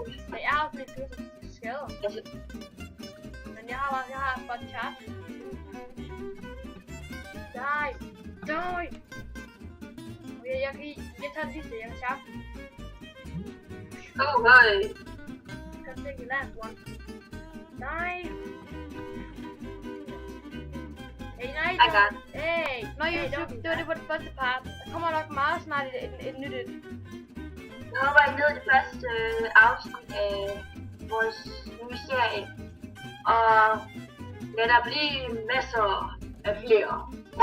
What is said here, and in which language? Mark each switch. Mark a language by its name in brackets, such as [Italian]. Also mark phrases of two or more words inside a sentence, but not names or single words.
[Danish] Men jeg har også lidt skader. Altså... Men jeg har bare charge. Die! Okay, jeg tager den sidste, jeg kan charge. [English] Oh, hey! [Danish] Kan du [English] take the last one? Die! [Danish] Hey, nej! [English] I got it. [Danish] Hey! Det var det første part. Der kommer nok meget snart et nyt et. Nu håber jeg ned det første afsnit af vores nye serie. Og lad der blive masser af flere.